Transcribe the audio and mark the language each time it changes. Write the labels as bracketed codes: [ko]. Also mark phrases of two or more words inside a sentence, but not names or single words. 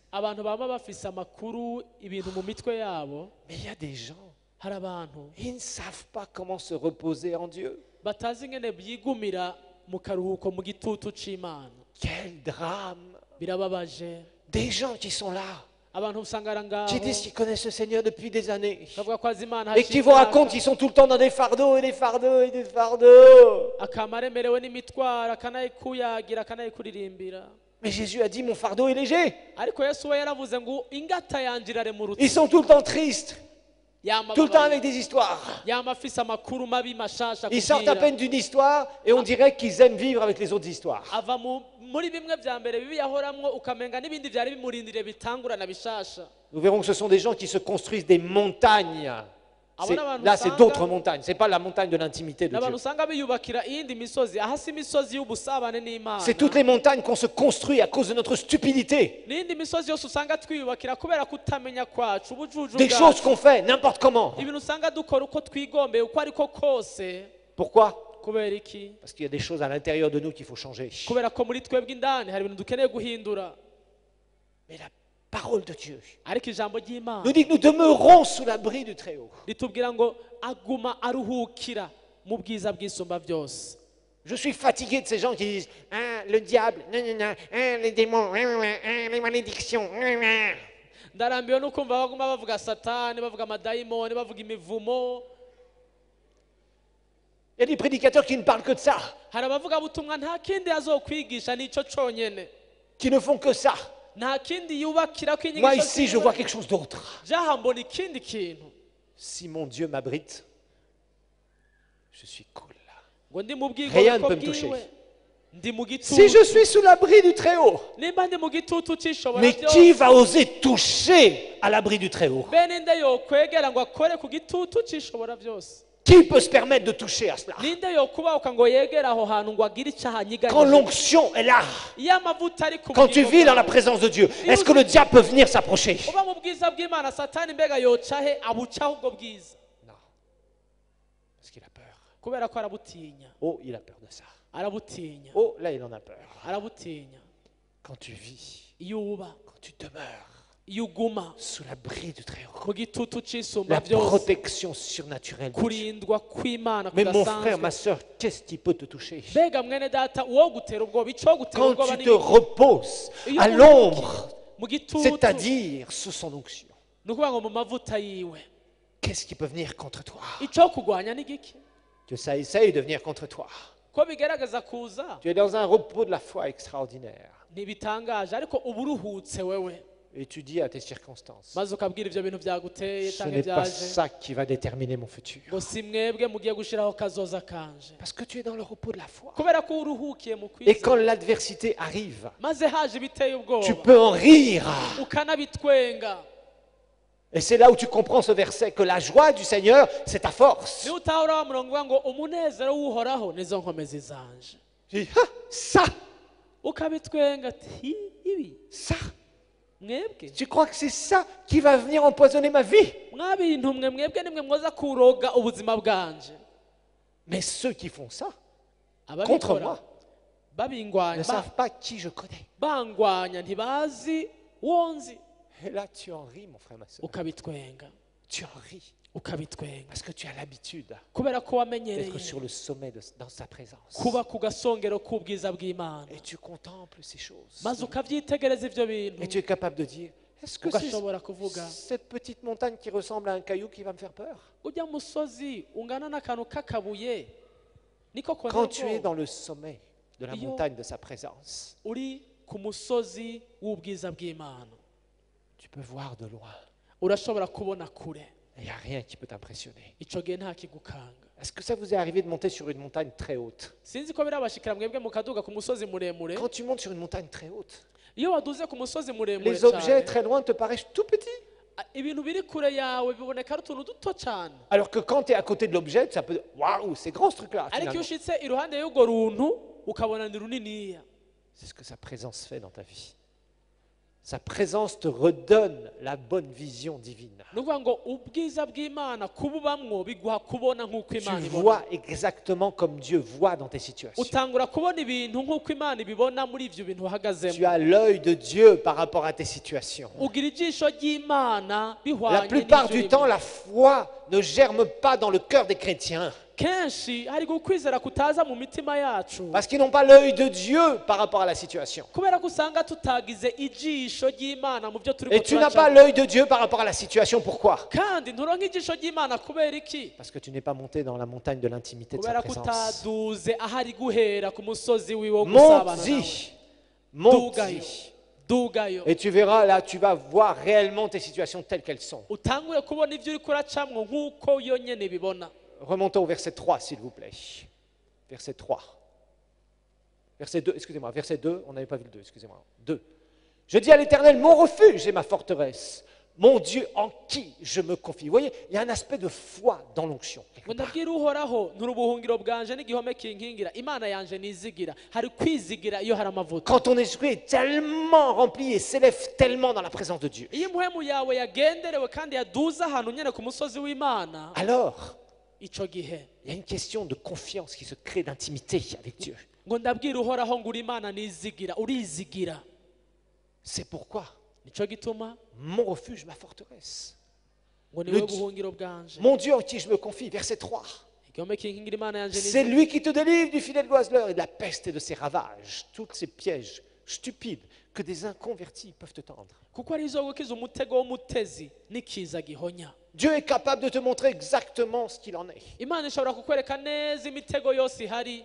[rn] abantu baba bafise amakuru ibintu mu mitwe yabo, [fr] Mais il y a des gens, [rn] hari abantu [fr] ils ne savent pas comment se reposer en Dieu. [rn] batazi ingene byigumira mu karuhuko mu gitutu c'Imana. [fr] Quel drame. [rn] Birababaje. [fr] Des gens qui sont là, [rn] abantu usanga ari ngaho [fr] qui disent qu'ils connaissent le Seigneur depuis des années. [rn] bavuga ko azi Imana [fr] Et qui vous [rn] hashimaka, [fr] racontent qu'ils sont tout le temps dans des fardeaux et des fardeaux et des fardeaux. [rn] akama aremerewe n'imitwaro akanayikuyagira akanayikuririmbira. [fr] Mais Jésus a dit, mon fardeau est léger. [rn] ariko Yesu we yaravuze ngo ingata yanje iraremurutse. [fr] Ils sont tout le temps tristes, [rn] Yama [fr] tout le temps [rn] babaye, [fr] avec des histoires. [rn] yama afise amakuru mabi mashasha [fr] Ils sortent à [rn] kubwira. [fr] peine d'une histoire et on dirait qu'ils aiment vivre avec les autres histoires. [rn] ava muri bimwe vya mbere bibi yahoramwo ukamenga n'ibindi vyari bimurindiriye bitangurana bishasha. [fr] Nous verrons que ce sont des gens qui se construisent des montagnes. Là, c'est d'autres montagnes. Ce n'est pas la montagne de l'intimité de [rn] n'abantu [fr] Dieu. [rn] usanga biyubakira iyindi misozi ahasi imisozi y'ubusabane n'Imana. [fr] C'est toutes les montagnes qu'on se construit à cause de notre stupidité. [rn] n'indi misozi yose usanga twiyubakira kubera kutamenya kwacu ubujuju [fr] Des [rn] bwacu. [fr] choses qu'on fait n'importe comment. [rn] ibintu usanga dukora uko twigombeye uko ariko kose. [fr] Pourquoi? [rn] kubera iki? [fr] Parce qu'il y a des choses à l'intérieur de nous qu'il faut changer. [rn] kubera ko muri twebwe indani hari ibintu dukeneye guhindura. [fr] Mais la parole de Dieu [rn] ariko ijambo ry'Imana [fr] nous dit que nous demeurons sous l'abri du Très-Haut. [rn] ritubwira ngo aguma aruhukira mu bwiza bw'isumba byose. [fr] Je suis fatigué de ces gens qui disent ah, le diable, non, non, non, ah, les démons, les malédictions. [rn] ndarambiwe no kumva baguma bavuga satani, bavuga amadayimoni, bavuga imivumo. [fr] Il y a des prédicateurs qui ne parlent que de ça, [rn] hari abavuga butumwa nta kindi azokwigisha nico conyene, [fr] qui ne font que ça. [rn] nta kindi yubakira ko [fr] Moi [rn] inyigisho [fr] ici, je vois quelque chose d'autre. [rn] jaha mbona ikindi kintu. [fr] Si mon Dieu m'abrite, je suis cool. [rn] ngo ndi mu [fr] Rien ne [rn] bwigobeko [fr] peut me toucher. [rn] bwiwe, ndi mu [fr] Si [rn] gitutu. [fr] je suis sous l'abri du Très-Haut, [rn] nimba ndi mu gitutu c'ishobora [fr] mais qui [rn] byose, [fr] va oser toucher à l'abri du Très-Haut? [rn] bene nde yokwegera ngo akore ku gitutu c'ishobora byose? [fr] Qui peut se permettre de toucher à cela? [rn] ninde yokubahuka ngo yegere aho hantu ngo agire icaha [fr] Quand [rn] nyiganyije? [fr] l'onction est là, [rn] iyo amavuta ari ku [fr] quand tu [rn] bugingo [fr] vis dans la [rn] bwawe, [fr] présence de Dieu, est-ce que le diable peut venir s'approcher? [rn] uba mu bwiza bw'Imana, satani mbega yocahe abucaho ubwo bwiza? [fr] Non. Parce qu'il a peur. [rn] kubera ko arabutinya, [fr] Oh, il a peur de ça. [rn] arabutinya, [fr] Oh, là, il en a peur. [rn] arabutinya. [fr] Quand tu vis, [rn] iyo uba, [fr] quand tu demeures [rn] iyo uguma [fr] sous l'abri du Très-Haut, [rn] mu gitutu c'isumba [fr] la [rn] byose, [fr] protection surnaturelle de Dieu. [rn] kurindwa kw'Imana [fr] Mais mon frère, ma [rn] kudasanzwe. [fr] soeur, qu'est-ce qui peut te toucher? [rn] mbega mwene data, uwo gutera ubwoba, ico gutera [fr] Quand [rn] ubwoba [fr] tu te [rn] n'ibiki? [fr] reposes [rn] Iyo [fr] à [rn] uruhukiye [fr] l'ombre, [rn] mu gitutu, [fr] c'est-à-dire sous son onction, [rn] ni ukuvuga ngo mu mavuta yiwe, [fr] qu'est-ce qui peut venir contre toi? [rn] ico kugwanya ni giki? [fr] Que ça essaye de venir contre toi. [rn] ko bigaragaza kuza [fr] Tu es dans un repos de la foi extraordinaire. [rn] ntibitangaje, ariko uba uruhutse wewe, [fr] Et tu dis à tes circonstances, [rn] maze ukabwira ivyo bintu vyaguteye [fr] ce [rn] canke [fr] n'est pas [rn] vyaje [fr] ça qui va déterminer mon futur. [rn] ngo si mwebwe mugiye gushiraho kazoza kanje, [fr] Parce que tu es dans le repos de la foi. [rn] kubera ko uruhukiye mu [fr] Et quand [rn] kwizera. [fr] l'adversité arrive, [rn] maze haje ibiteye [fr] tu [rn] ubwoba [fr] peux en rire. [rn] ukanabitwenga. [fr] Et c'est là où tu comprends ce verset, que la joie du Seigneur, c'est ta force. [rn] niyo utahura wa murongo uvuga ngo umunezero w'uhoraho nizo nkomezi zanje, [fr] Tu dis, ah, ça, [rn] ukabitwenga ati "Hi, ibi [fr] ça. [rn] mwebwe [fr] Tu crois que c'est ça qui va venir empoisonner ma vie? [rn] mwabintu mwe, mwebwe nimwe mwoza kuroga ubuzima bwanje." [fr] Mais ceux qui font ça contre [rn] ababikora [fr] moi ne [rn] babingwanya, [fr] savent pas qui je connais. [rn] bangwanya, ntibazi wonzi. [fr] Et là, tu en ris, mon frère, ma soeur. [rn] ukabitwenga, [fr] Tu en ris. [rn] ukabitwenga, [fr] Parce que tu as l'habitude [rn] kubera ko wamenyereye [fr] d'être sur le sommet dans sa présence. [rn] kuba ku gasongero k'ubwiza bw'Imana, [fr] Et tu contemples ces choses. [rn] maze ukavyitegereza ivyo [fr] Et [rn] bintu, [fr] tu es capable de dire, est-ce que c'est [rn] ugashobora kuvuga [fr] cette petite montagne qui ressemble à un caillou qui va me faire peur? [rn] ujya musozi ungana n'akantu k'akabuye niko [fr] Quand [rn] kontera [fr] tu es [rn] ubwoba. [fr] dans le sommet de la [rn] Yo. [fr] montagne de sa présence, [rn] uri ku musozi w'ubwiza bw'Imana, [fr] tu peux voir de loin. [rn] urashobora kubona kure, [fr] Il n'y a rien qui peut t'impressionner. [rn] ico gihe nta kigukanga. [fr] Est-ce que ça vous est arrivé de monter sur une montagne très haute? [rn] sinzi ko birabashikira mwebwe mukaduga ku musozi muremure [fr] Quand tu montes sur une montagne très haute, [rn] iyo waduze ku musozi muremure [fr] les objets [rn] cyane [fr] très loin te paraissent tout petits. [rn] ibintu biri kure yawe biboneka ari utuntu duto cyane [fr] Alors que quand tu es à côté de l'objet, ça peut... Waouh, c'est grand ce truc-là. [rn] ariko iyo [fr] Finalement. [rn] ushitse iruhande y'urwo runtu ukabona ni runiniya. [fr] C'est ce que sa présence fait dans ta vie. Sa présence te redonne la bonne vision divine. [rn] ni ukuvuga ngo ubwiza bw'imana kububamwo biguha kubona nk'uko [fr] Tu [rn] imana ibona [fr] vois exactement comme Dieu voit dans tes situations. [rn] utangura kubona ibintu nk'uko imana ibibona muri ibyo bintu [fr] Tu [rn] uhagazemo [fr] as l'œil de Dieu par rapport à tes situations. [rn] ugira ijisho ry'imana [fr] La [rn] bihwanye [fr] plupart [rn] n'ibyo [fr] du temps, [rn] urimo. [fr] la foi ne germe pas dans le cœur des chrétiens [rn] kenshi hari ukwizera kutaza mu mitima yacu [fr] parce qu'ils n'ont pas l'œil de Dieu par rapport à la situation. [rn] kubera ko usanga tutagize ijisho ry'imana mu byo turi [fr] Et tu n'as pas l'œil de Dieu par rapport à la situation. Pourquoi? [rn] kandi nturonka ijisho ry'imana kubera iki [fr] Parce que tu n'es pas monté dans la montagne de l'intimité de sa [rn] kubera ko [fr] présence. [rn] utaduze ahari guhera ku musozi wiwe wo gusabana nawe [fr] Monte-y. Monte-y. [rn] dugayo dugayo [fr] Et tu verras, là, tu vas voir réellement tes situations telles qu'elles sont. [rn] utangure kubona ibyo uri kuracamwo nk'uko yo nyene bibona. [fr] Remontons au verset 3, s'il vous plaît. Verset 3. Verset 2, excusez-moi, verset 2, on n'avait pas vu le 2, excusez-moi. 2. Je dis à l'Éternel, mon refuge et ma forteresse, mon Dieu en qui je me confie. Vous voyez, il y a un aspect de foi dans l'onction. [rn] ngo ndabwira uhoraho nturi ubuhungiro bwanje n'igihome kinkingira imana yanje nizigira hari kwizigira iyo hari amavuta [fr] Quand ton esprit est tellement rempli et s'élève tellement dans la présence de Dieu, [rn] iyo impwemu yawe yagenderewe kandi yaduze ahantu nyene ku musozi w'imana [fr] alors [rn] ico gihe [fr] il y a une question de confiance qui se crée, d'intimité avec Dieu. [rn] ngo ndabwira uhoraho ngo uri imana nizigira urizigira. [fr] C'est pourquoi [rn] nico gituma [fr] mon refuge, ma forteresse, [rn] ngo niwe [fr] Le- [rn] buhungiro bwanje [fr] mon Dieu en qui je me confie, verset 3. [rn] igihome kinkingira imana yanje [fr] C'est [rn] nizigira [fr] lui qui te délivre du filet de l'oiseleur et de la peste et de ses ravages, tous ces pièges stupides que des inconvertis peuvent te tendre. [rn] kuko ari izo gukiza umutego w'umutezi n'ikiza gihonya. [fr] Dieu est capable de te montrer exactement ce qu'il en est. [rn] imana ishobora kukwereka neza imitego yose ihari.